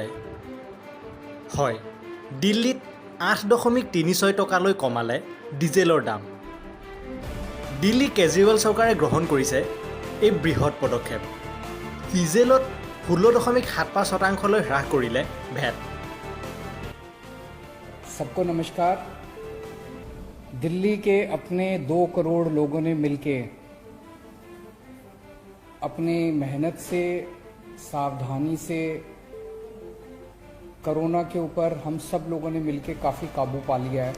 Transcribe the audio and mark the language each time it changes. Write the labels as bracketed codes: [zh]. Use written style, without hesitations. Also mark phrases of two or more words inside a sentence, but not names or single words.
[as] হয়, দিল্লীত 8.36 টকালৈ কমালে ডিজেলৰ দাম। দিল্লী কেজৰিৱাল চৰকাৰে গ্ৰহণ কৰিছে এই বৃহৎ পদক্ষেপ। ডিজেলত 16.75% হ্ৰাস কৰিলে ভেট। [hi] सबको नमस्कार। दिल्ली के अपने 2 करोड़ लोगों ने मिलके अपनी मेहनत से, सावधानी से कोरोना के ऊपर हम सब लोगों ने मिलके काफ़ी काबू पा लिया है।